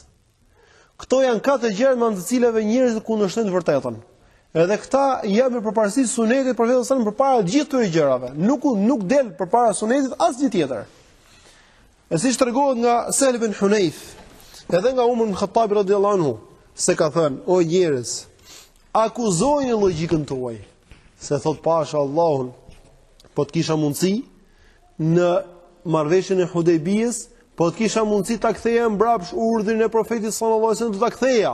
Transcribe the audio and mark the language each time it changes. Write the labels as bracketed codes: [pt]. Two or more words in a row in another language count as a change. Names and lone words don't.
[sq] Këto janë katër gjëra me anë të cilave njerëzit kundërshtojnë të vërtetën. Edhe këta i japin përparësi sunetit e profetit [ar] صلى الله عليه وسلم [sq] përpara gjithë këtyre gjërave. Nuk del përpara sunetit asgjë tjetër. E siç tregohet nga Sa'd ibn Hunayf, edhe nga Umar ibn Khattab radhiyallahu anhu, se ka thënë: "O njerëz, akuzojeni logjikën tuaj." Se thot pasha Allahun, po të kisha mundësi në marrëveshjen e Hudejbijës, po të kisha mundësi ta ktheja mbrapsht urdhrin e profetit [ar] صلى الله عليه وسلم, [sq] do ta ktheja.